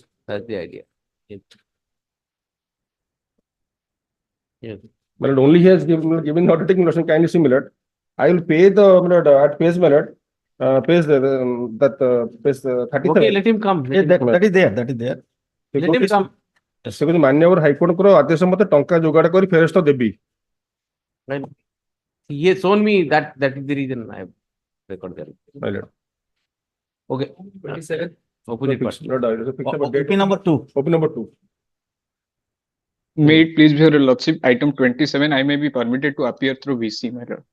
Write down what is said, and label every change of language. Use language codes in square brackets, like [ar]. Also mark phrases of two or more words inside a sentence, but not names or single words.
[en] That's the idea. Yes. Yes. But only he has given the undertaking notion kindly similar. I will pay the, my lord, at page, my lord. Page page 37. Okay, let him come. That is there. That is there. Let him come. [or] ସେ କିନ୍ତୁ ମାନ୍ୟବର ହାଇକୋର୍ଟଙ୍କର ଆଦେଶ ମତେ ଟଙ୍କା ଯୋଗାଡ଼ କରି ଫେରସ୍ତ ଦେବି. [en] He has shown me that is the reason I have recorded that. Okay. 27. Opposite part. OP number 2. OP number 2. May it please be your lordship, item 27, I may be permitted to appear through VC, my lord.